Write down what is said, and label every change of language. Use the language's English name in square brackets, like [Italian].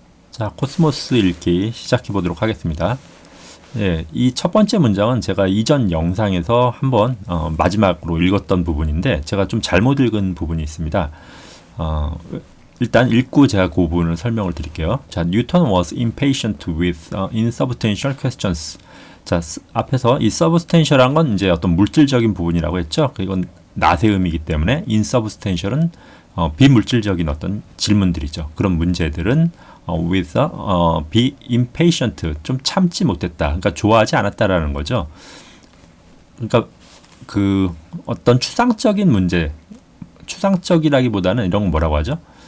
[Korean] 자, 코스모스 읽기 시작해 보도록 하겠습니다. 예, 이 첫 번째 문장은 제가 이전 영상에서 한번 마지막으로 읽었던 부분인데 제가 좀 잘못 읽은 부분이 있습니다. 일단 읽고 제가 그 부분을 설명을 드릴게요. [English] 자, Newton was impatient with insubstantial questions. [Korean] 자, 앞에서 이 substantial한 건 이제 어떤 물질적인 부분이라고 했죠. 이건 나세음이기 때문에 insubstantial은 비물질적인 어떤 질문들이죠. 그런 문제들은 with be impatient, 좀 참지 못했다. 그러니까 좋아하지 않았다라는 거죠. 그러니까 그 어떤 추상적인 문제, 추상적이라기보다는 이런 건 뭐라고 하죠?